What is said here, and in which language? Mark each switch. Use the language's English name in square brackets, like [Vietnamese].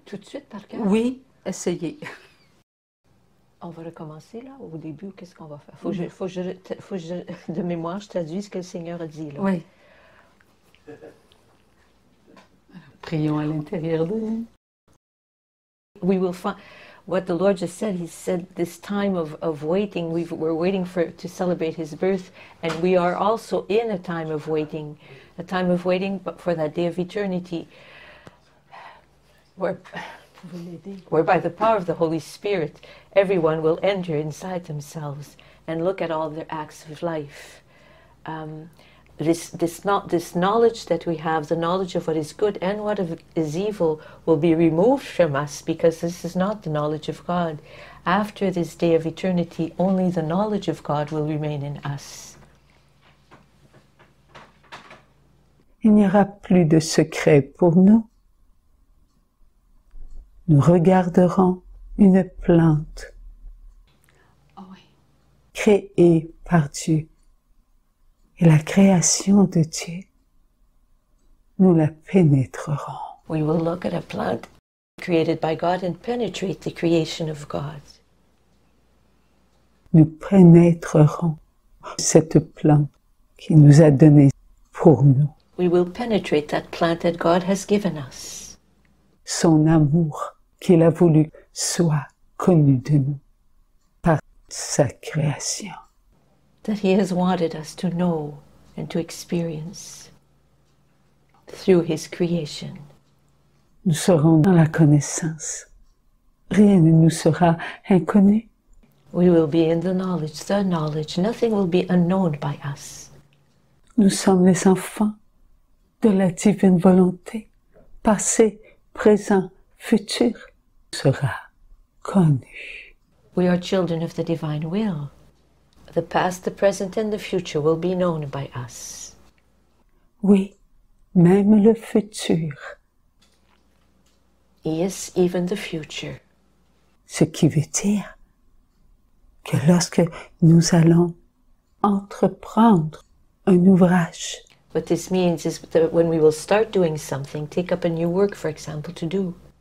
[French] Tout de suite, par cœur? Oui, essayez. On va recommencer là, au début, qu'est-ce qu'on va faire? Faut que je, de mémoire, je traduise ce que le Seigneur a dit là. Oui. prions à l'intérieur de nous. [English] We will find what the Lord just said. He said this time of waiting, we're waiting to celebrate His birth, and we are also in a time of waiting but for that day of eternity, where by the power of the Holy Spirit, everyone will enter inside themselves and look at all their acts of life. This knowledge that we have, the knowledge of what is good and what is evil, will be removed from us, because this is not the knowledge of God. After this day of eternity, only the knowledge of God will remain in us. [French] Il n'y aura plus de secret pour nous. Nous regarderons une plante créée par Dieu. Et la création de Dieu, nous la pénétrerons. [English] We will look at a plant created by God and penetrate the creation of God. [French] Nous pénétrerons cette plante qui nous a donné pour nous. [English] We will penetrate that plant that God has given us. [French] Son amour qu'il a voulu soit connu de nous par sa création. [English] That He has wanted us to know and to experience through His creation. [French] Nous serons dans la connaissance. Rien ne nous sera inconnu. [English] We will be in the knowledge. Nothing will be unknown by us. [French] Nous sommes les enfants de la divine volonté. Passé, présent, futur sera connu. [English] We are children of the divine will. The past, the present, and the future will be known by us. [French] Oui, même le futur. [English] Yes, even the future. [French] Ce qui veut dire que lorsque nous allons entreprendre un ouvrage, [English] What this means is that when we will start doing something, take up a new work, for example, to do,